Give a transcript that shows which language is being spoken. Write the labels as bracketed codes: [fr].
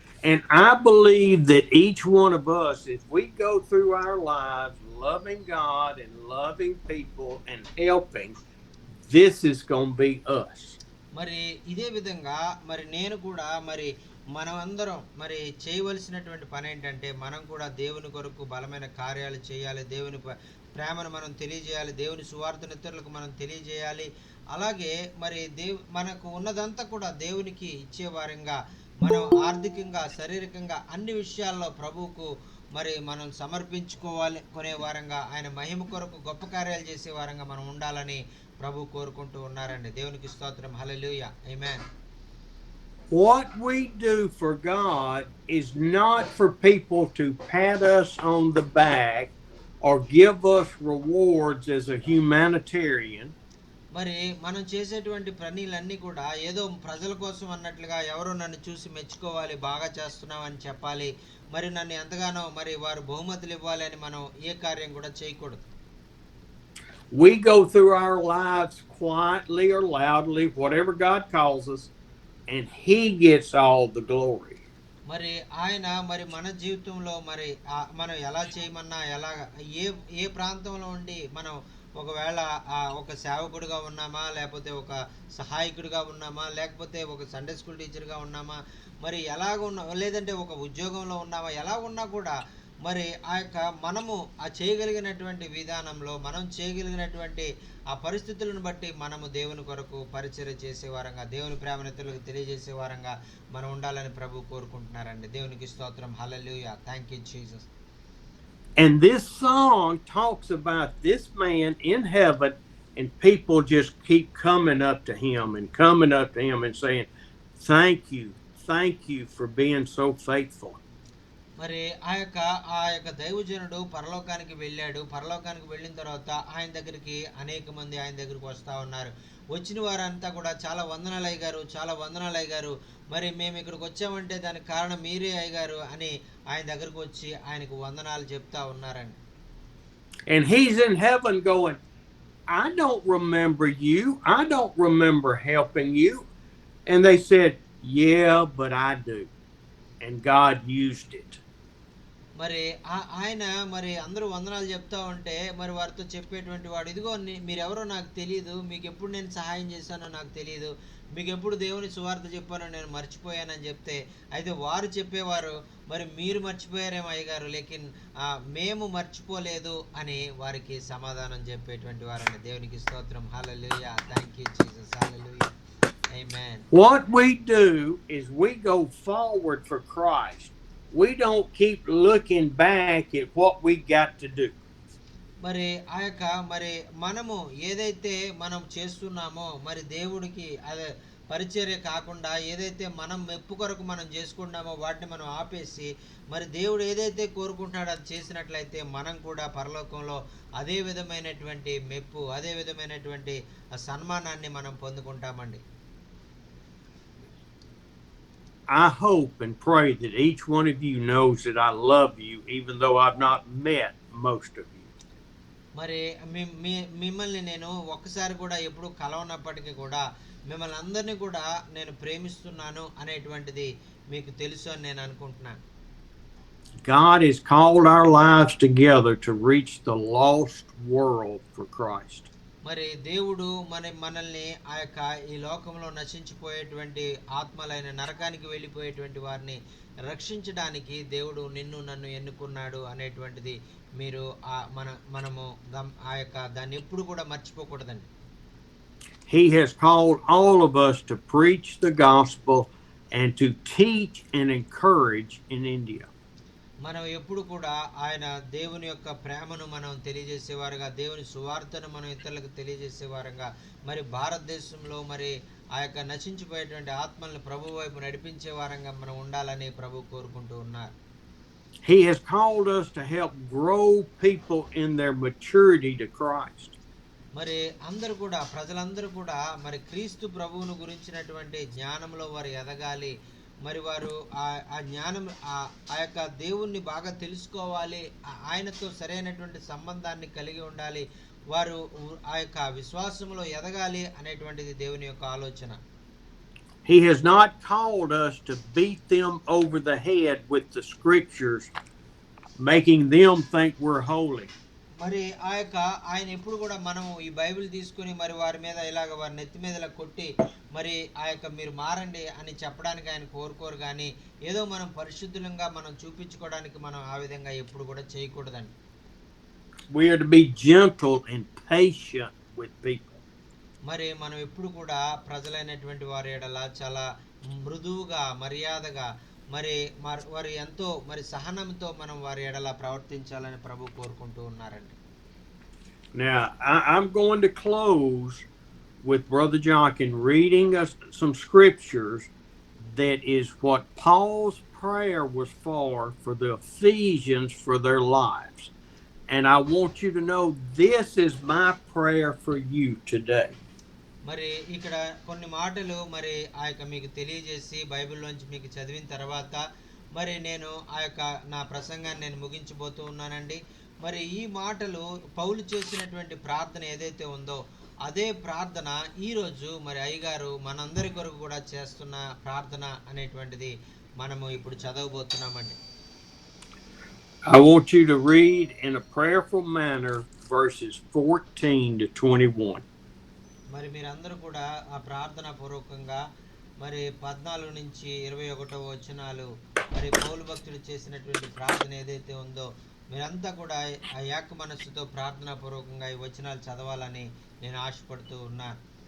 [en] And I believe that each one of us, if we go through our lives loving God and loving people and helping, this is going to be us. [te] మరి ఇదే విధంగా మరి నేను కూడా మరి మనం అందరం మరి చేయవలసినటువంటి పని ఏంటంటే మనం కూడా దేవుని కొరకు బలమైన కార్యాలు చేయాలి. దేవుని ప్రేమను మనం తెలియజేయాలి. దేవుని సువార్తను ఇతరులకు మనం తెలియజేయాలి. అలాగే మరి మనకు ఉన్నదంతా కూడా దేవునికి ఇచ్చేవారంగా మనం ఆర్థికంగా శారీరకంగా అన్ని విషయాల్లో ప్రభువుకు మరి మనం సమర్పించుకోవాలి కొనే వారంగా ఆయన మహిమ కొరకు గొప్ప కార్యాలు చేసే వారంగా మనం ఉండాలని ప్రభు కోరుకుంటూ ఉన్నారండి. దేవునికి స్తోత్రం. హల్లెలూయా. ఆమేన్. [en] What we do for God is not for people to pat us on the back or give us rewards as a humanitarian. [te] మరి మనం చేసేటువంటి పనులన్నీ కూడా ఏదో ప్రజల కోసం అన్నట్లుగా ఎవరో నన్ను చూసి మెచ్చుకోవాలి, బాగా చేస్తున్నావు అని చెప్పాలి, మరి నన్ను ఎంతగానో మరి వారు బహుమతులు ఇవ్వాలి అని మనం ఏ కార్యం కూడా చేయకూడదు. [en] We go through our lives quietly or loudly, whatever God calls us, and he gets all the glory. [te] మరి ఆయన మరి మన జీవితంలో మరి మనం ఎలా చేయమన్నా ఏ ప్రాంతంలో ఉండి మనం ఒకవేళ ఒక సేవకుడిగా ఉన్నామా, లేకపోతే ఒక సహాయకుడిగా ఉన్నామా, లేకపోతే ఒక సండే స్కూల్ టీచర్గా ఉన్నామా, మరి లేదంటే ఒక ఉద్యోగంలో ఉన్నామా, ఎలా ఉన్నా కూడా మరి ఆ యొక్క మనము చేయగలిగినటువంటి విధానంలో మనం చేయగలిగినటువంటి ఆ పరిస్థితులను బట్టి మనము దేవుని కొరకు పరిచర్య చేసే వారంగా, దేవుని ప్రేమను ఇతరులకు తెలియజేసే వారంగా మనం ఉండాలని ప్రభు కోరుకుంటున్నారండి. దేవునికి స్తోత్రం. హల్లెలూయా. [en] Thank you Jesus. And this song talks about this man in heaven, and people just keep coming up to him and saying, thank you for being so faithful. [te] మరి ఆ యొక్క దైవజనుడు పరలోకానికి వెళ్ళాడు. పరలోకానికి వెళ్ళిన తర్వాత ఆయన దగ్గరికి అనేక మంది ఆయన దగ్గరికి వస్తూ ఉన్నారు. వచ్చిన వారంతా కూడా చాలా వందనాలు అయ్యగారు, చాలా వందనాలు అయ్యగారు, మరి మేము ఇక్కడికి వచ్చామంటే దానికి కారణం మీరే అయ్యగారు అని ఆయన దగ్గరకు వచ్చి ఆయనకు వందనాలు చెప్తా ఉన్నారండి. [en] And he's in heaven going, I don't remember you. I don't remember helping you. And they said, yeah, but I do. And God used it. [te] మరి ఆయన మరి అందరూ వందనాలు చెప్తా ఉంటే మరి వారితో చెప్పేటువంటి వాడు, ఇదిగో మీరెవరో నాకు తెలియదు, మీకు ఎప్పుడు నేను సహాయం చేశానో నాకు తెలియదు, మీకు ఎప్పుడు దేవుని సువార్త చెప్పానో నేను మర్చిపోయానని చెప్తే, అయితే వారు చెప్పేవారు, మరి మీరు మర్చిపోయారేమో అయ్యగారు, లేకిన్ మేము మర్చిపోలేదు అని వారికి సమాధానం చెప్పేటువంటి వారండి. దేవునికి స్తోత్రం. హల్లెలూయా. [en] Thank you Jesus. [te] Hallelujah. Amen. [en] What we do is we go forward for Christ. We don't keep looking back at what we got to do. [te] మరి ఆ యొక్క మరి మనము ఏదైతే మనం చేస్తున్నామో మరి దేవుడికి అదే పరిచర్య కాకుండా ఏదైతే మనం మెప్పు కొరకు మనం చేసుకుంటామో వాటిని మనం ఆపేసి మరి దేవుడు ఏదైతే కోరుకుంటున్నాడో అది చేసినట్లయితే మనం కూడా పరలోకంలో అదే విధమైనటువంటి మెప్పు, అదే విధమైనటువంటి సన్మానాన్ని మనం పొందుకుంటామండి. [en] I hope and pray that each one of you knows that I love you, even though I've not met most of you. [te] మరి మిమ్మల్ని నేను ఒక్కసారి కూడా ఎప్పుడు కలవనప్పటికీ కూడా మిమ్మల్ని అందరినీ కూడా నేను ప్రేమిస్తున్నాను అనేటువంటిది మీకు తెలుసు అని నేను అనుకుంటున్నాను. [en] God has called our lives together to reach the lost world for Christ. [te] మరి దేవుడు మనల్ని ఆ యొక్క ఈ లోకంలో నశించిపోయేటువంటి ఆత్మలైన నరకానికి వెళ్ళిపోయేటువంటి వారిని రక్షించడానికి దేవుడు నిన్ను నన్ను ఎన్నుకున్నాడు అనేటువంటిది మీరు మనము ఆ యొక్క దాన్ని ఎప్పుడు కూడా మర్చిపోకూడదండి. [en] He has called all of us to preach the gospel and to teach and encourage in India. [te] మనం ఎప్పుడు కూడా ఆయన దేవుని యొక్క ప్రేమను మనం తెలియజేసేవారుగా, దేవుని సువార్తను మనం ఇతరులకు తెలియజేసేవారుగా, మరి భారతదేశంలో మరి ఆ యొక్క నశించిపోయేటువంటి ఆత్మల్ని ప్రభు వైపు నడిపించే వారంగా మనం ఉండాలని ప్రభు కోరుకుంటూ ఉన్నారు. [en] He has called us to help grow people in their maturity to Christ. [te] మరి అందరూ కూడా ప్రజలందరూ కూడా మరి క్రీస్తు ప్రభువును గురించినటువంటి జ్ఞానంలో వారు ఎదగాలి. మరి వారు ఆ జ్ఞానం ఆ యొక్క దేవుణ్ణి బాగా తెలుసుకోవాలి, ఆయనతో సరైనటువంటి సంబంధాన్ని కలిగి ఉండాలి, వారు ఆ యొక్క విశ్వాసంలో ఎదగాలి అనేటువంటిది దేవుని యొక్క ఆలోచన. [en] He has not called us to beat them over the head with the scriptures, making them think we're holy. [te] మరి ఆయన ఎప్పుడు కూడా మనం ఈ బైబిల్ తీసుకుని మరి వారి మీద ఇలాగ వారి నెత్తి మీద ఇలా కొట్టి మరి ఆ యొక్క మీరు మారండి అని చెప్పడానికి ఆయన కోరుకోరు, కానీ ఏదో మనం పరిశుద్ధులంగా మనం చూపించుకోవడానికి మనం ఆ విధంగా ఎప్పుడు కూడా చేయకూడదండి. [en] We are to be gentle and patient with people. [te] మరి మనం ఎప్పుడు కూడా ప్రజలైనటువంటి వారి ఎడల చాలా మృదువుగా మర్యాదగా మరి వారు ఎంతో మరి సహనంతో మనం వారి ఎడల ప్రవర్తించాలని ప్రభు కోరుకుంటూ ఉన్నారండి. [en] Now I'm going to close with Brother Jonkin reading us some scriptures that is what Paul's prayer was for the Ephesians for their lives. And I want you to know this is my prayer for you today. [te] మరి ఇక్కడ కొన్ని మాటలు మరి ఆ యొక్క మీకు తెలియజేసి బైబిల్లోంచి మీకు చదివిన తర్వాత మరి నేను ఆ యొక్క నా ప్రసంగాన్ని నేను ముగించబోతూ ఉన్నానండి. మరి ఈ మాటలు పౌలు చేసినటువంటి ప్రార్థన ఏదైతే ఉందో అదే ప్రార్థన ఈరోజు మరి అయ్యగారు మనందరి కొరకు కూడా చేస్తున్న ప్రార్థన అనేటువంటిది మనము ఇప్పుడు చదవబోతున్నామండి. [en] I want you to read in a prayerful manner verses 14 to 21. [te] మరి మీరందరూ కూడా ఆ ప్రార్థన పూర్వకంగా మరి 14 నుంచి 21 వచనాలు మరి పౌలు భక్తుడు చేసినటువంటి ప్రార్థన ఏదైతే ఉందో మీరంతా కూడా ఆ ఏక మనస్సుతో ప్రార్థనా పూర్వకంగా ఈ వచనాలు చదవాలని నేను ఆశపడుతూ ఉన్నాను.